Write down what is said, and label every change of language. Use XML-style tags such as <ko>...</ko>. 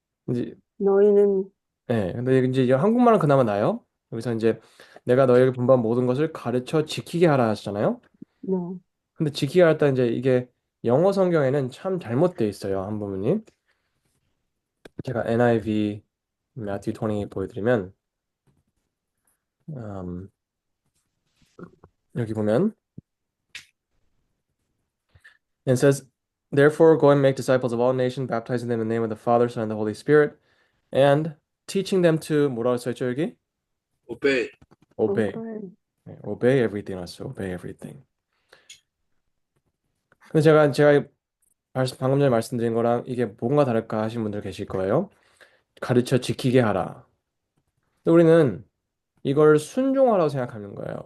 <ko>이제 너희는, 네, 근데 이제 한국말은 그나마 나요. 여기서 이제 내가 너에게 분부한 모든 것을 가르쳐 지키게 하라 하시잖아요. 네, 근데 지키게 할때 이제 이게 영어 성경에는 참 잘못돼 있어요. 한 부분이. 제가 NIV Matthew 20 보여드리면 음, 여기 보면</ko> <en>it says, Therefore go and make disciples of all nations, baptizing them in the name of the Father, Son, and the Holy Spirit, and teaching them to</en> <ko>뭐라고 써있죠 여기?</ko> <en>오베이. Obey.</en> <ko>오빠, 네,</ko> <en>obey everything</en> <ko>왔어요.</ko> <en>Obey everything.</en> <ko>근데 제가 방금 전에 말씀드린 거랑 이게 뭔가 다를까 하신 분들 계실 거예요. 가르쳐 지키게 하라. 근데 우리는 이걸 순종하라고 생각하는 거예요.</ko>